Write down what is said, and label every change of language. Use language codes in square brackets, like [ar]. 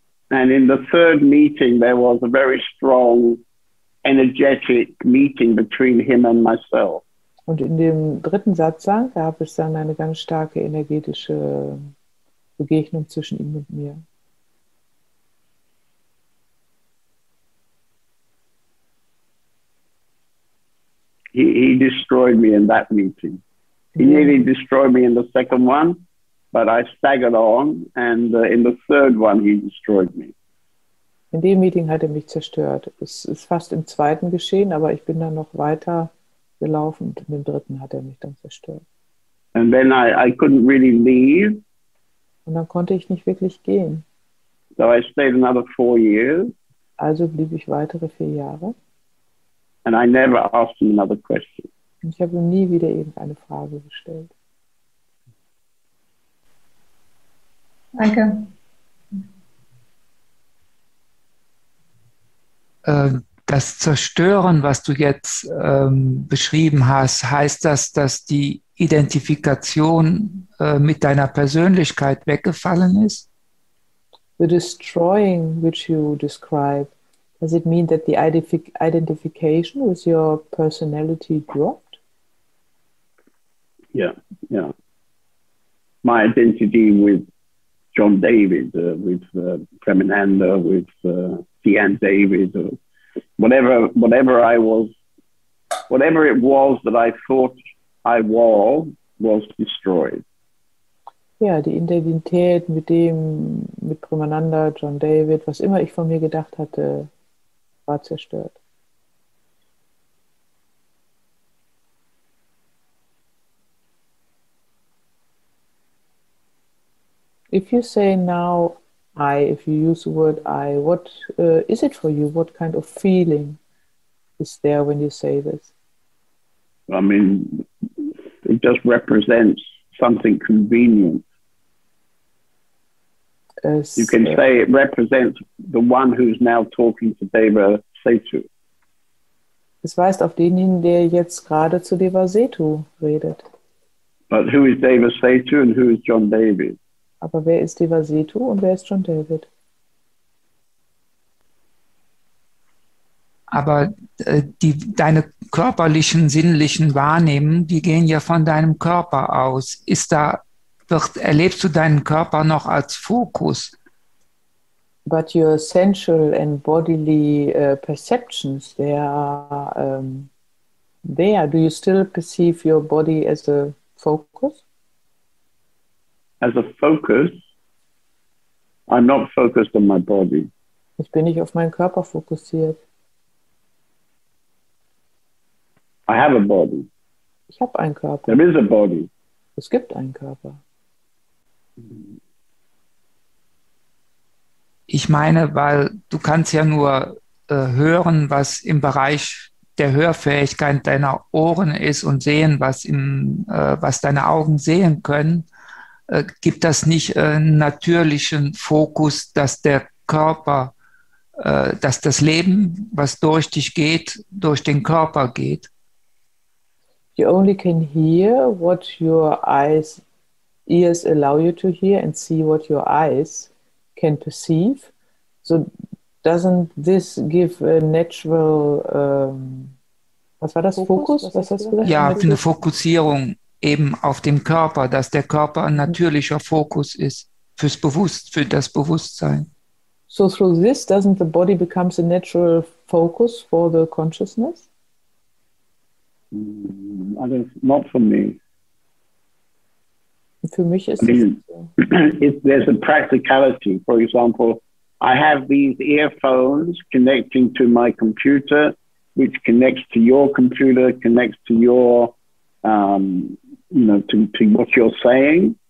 [en] And in the third meeting, there was a very strong, energetic meeting between him and myself. [de] Und in dem dritten Satsang gab es dann eine ganz starke energetische Begegnung zwischen ihm und mir. [en] He destroyed me in that meeting. He nearly destroyed me in the second one, but I staggered on, and in the third one, he destroyed me. [de] In dem Meeting hat er mich zerstört. Es ist fast im zweiten geschehen, aber ich bin dann noch weiter gelaufen, und in dem dritten hat er mich dann zerstört. [en] And then I couldn't really leave. [de] Und dann konnte ich nicht wirklich gehen. [en] So I stayed another 4 years. [de] Also blieb ich weitere 4 Jahre. [en] And I never asked him another question. [de] Und ich habe ihm nie wieder irgendeine Frage gestellt. Danke. Das Zerstören, was du jetzt beschrieben hast, heißt das, dass die Identifikation mit deiner Persönlichkeit weggefallen ist? [en] The destroying which you describe, does it mean that the identification with your personality dropped? Yeah. My identity with John David, with Premananda, with John David, or whatever I was, whatever it was that I thought I was destroyed. [de] Ja, die Identität mit Premananda, John David, was immer ich von mir gedacht hatte, war zerstört. [en] If you say now if you use the word I, what is it for you? What kind of feeling is there when you say this? I mean, it just represents something convenient. You can say it represents the one who's now talking to Deva Setu. [de] Es weist auf denjenigen, der jetzt gerade zu Deva Setu redet. [en] But who is Deva Setu and who is John David? [de] Aber wer ist Deva Setu und wer ist John David? Aber deine körperlichen, sinnlichen Wahrnehmungen, die gehen ja von deinem Körper aus. Erlebst du deinen Körper noch als Fokus? [en] But your sensual and bodily perceptions, they are there. Do you still perceive your body as a focus? As a focus, I'm not focused on my body. [de] Ich bin nicht auf meinen Körper fokussiert. [en] I have a body. [de] Ich habe einen Körper. [en] There is a body. [de] Es gibt einen Körper. Ich meine, weil du kannst ja nur hören, was im Bereich der Hörfähigkeit deiner Ohren ist und sehen, was deine Augen sehen können. Gibt das nicht einen natürlichen Fokus, dass der Körper, dass das Leben, was durch dich geht, durch den Körper geht? [en] You only can hear what your ears allow you to hear and see what your eyes can perceive. So doesn't this give a natural, [de] was war das, [en] Fokus? [de] Was hast du gesagt? Ja, eine Fokussierung eben auf dem Körper, dass der Körper ein natürlicher Fokus ist für das Bewusstsein. [en] So through this, doesn't the body becomes a natural focus for the consciousness? Not for me. [de] Für mich ist [en] there's a practicality. For example, I have these earphones connecting to my computer, which connects to your computer, connects to your, to what you're saying.